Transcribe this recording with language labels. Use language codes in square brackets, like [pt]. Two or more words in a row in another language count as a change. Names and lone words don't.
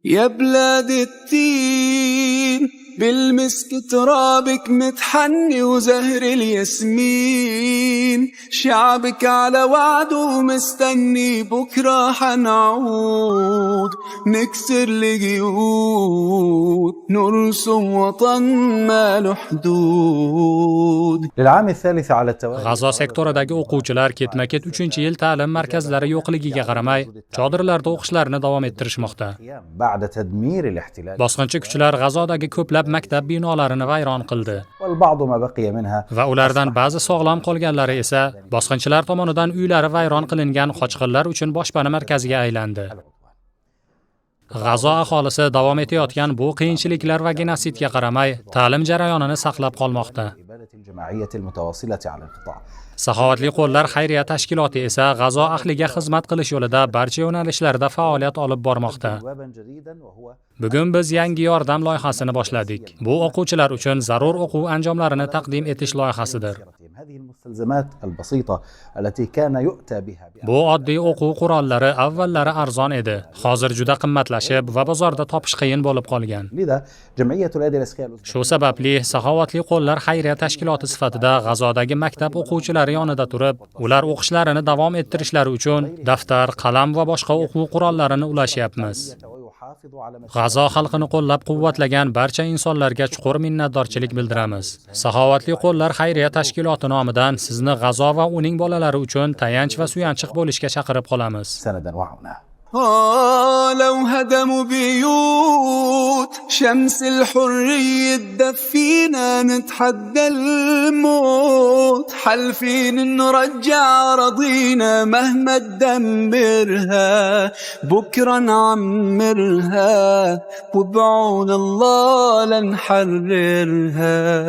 [ar] يا بلاد التين بالمسك ترابك متحني وزهر الياسمين، شعبك على وعده مستني بكرة حنعود، نكسر القيود نرسم وطن ما له حدود. للعام الثالث على التوالي [uz] G'azo sektoridagi o'quvchilar ketma-ket 3-yil ta'lim markazlari yo'qligiga qaramay, chodirlarda o'qishlarini davom ettirishmoqda. [ar] بعد تدمير الاحتلال [uz] Bosqinchi kuchlar G'azodagi ko'plab maktab binolarini vayron qildi [ar] والبعض ما بقي منها [uz] va ulardan ba'zi sog'lom qolganlari esa bosqinchilar tomonidan uylari vayron qilingan qochqinlar uchun boshpana markaziga aylandi. G'azo aholisi davom etayotgan bu qiyinchiliklar va genosidga qaramay, ta'lim jarayonini saqlab qolmoqda. [ar] الإبادة الجماعية المتواصلة على القطاع. [uz] Saxovatli qo'llar xayriya tashkiloti esa G'azo ahliga xizmat qilish yo'lida barcha yo'nalishlarda faoliyat olib bormoqda. [ar] بابا جديدا وهو [uz] Bugun biz yangi yordam loyihasini boshladik. Bu o'quvchilar uchun zarur o'quv anjomlarini taqdim etish loyihasidir. [ar] هذه المستلزمات البسيطة التي كان يؤتى بها [uz] Bu oddiy o'quv qurollari avvallari arzon edi. Hozir juda qimmatlashib va bozorda topish qiyin bo'lib qolgan. [ar] لذا جمعية الأيدي الأذكياء [uz] Shu sababli Saxovatli qo'llar xayriya tashkiloti sifatida G'azodagi maktab o'quvchilari yonida turib, ular o'qishlarini davom ettirishlari uchun daftar, qalam va boshqa o'quv qurollarini ulashyapmiz. [ar] ويحافظ على [uz] G'azo xalqini qo'llab-quvvatlagan barcha insonlarga chuqur minnatdorchilik bildiramiz. Saxovatli qo'llar xayriya tashkiloti nomidan sizni G'azo va uning bolalari uchun tayanch va suyanchiq bo'lishga chaqirib qolamiz. [ar] سندا وعونا. لو هدموا بيوت شمس الحرية تدفينا، نتحدى الموت حلفين نرجع أراضينا مهما تدمرها، بكرة نعمرها وبعون الله لنحررها.